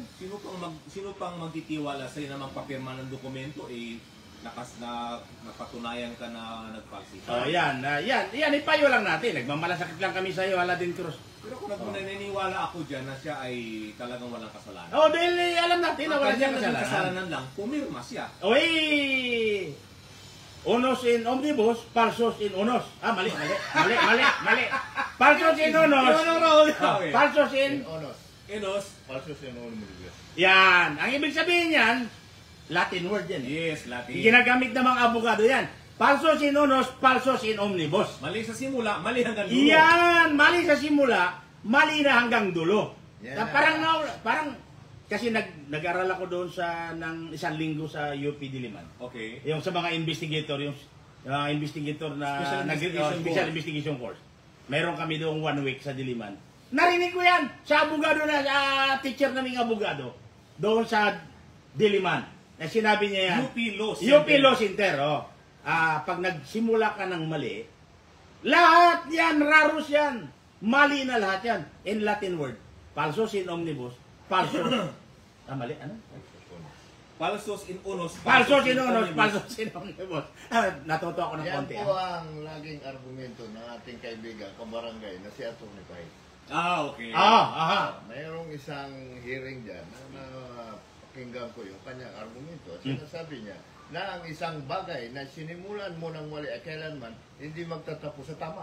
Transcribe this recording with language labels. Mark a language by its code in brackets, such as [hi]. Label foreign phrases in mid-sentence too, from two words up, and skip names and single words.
[tl] Sino pang magtitiwala sa'yo na magpapirma ng dokumento napatunayan ka na nagfalsify? Yan, ipayo lang natin. Nagmamalasakit lang kami sa iyo, Aladdin Cruz. Pero kung naniniwala ako dyan na siya ay talagang walang kasalanan. Dahil alam natin na wala siyang kasalanan. Kasalanan lang, pumirma siya. [la] Unos in omnibus, falsos in unos. Mali. Falsos in unos. Falsos in Enos. Falsos in omnibus. [tl] Yan. Ang ibig sabihin yan, [en] Latin word [tl] yan. [en] Yes, Latin. [tl] Ginagamit ng mga abogado yan. [la] Falsos in unos, falsos in omnibus. [tl] Mali sa simula, mali hanggang dulo. Yan. Mali sa simula, mali na hanggang dulo. [en] Yeah. [tl] Parang kasi nag-aral ako doon ng isang linggo sa UP Diliman. Okay. Yung sa mga investigator, investigator na [en] special investigation course. [tl] Meron kami doon 1 week sa Diliman. Narinig ko yan sa abogado teacher naming abogado doon sa Diliman. Na sinabi niya yan. UP Law Center. Pag nagsimula ka ng mali, lahat yan, raros yan. Mali na lahat yan. [en] In Latin word. [la] Falsos in omnibus. Falsos. [tl] Mali, ano? [la] Falsos in unos. Falsos in unos, falsos in omnibus. [tl] Natuto ako ng Yan konti. po ang laging argumento ng ating kaibigan, kabarangay, na si Atty. Pai. Okay. Mayroong isang hearing dyan na pakinggan ko yung kanyang argumento. Sinasabi niya na ang isang bagay na sinimulan mo ng mali ay kailanman hindi magtatapos sa tama.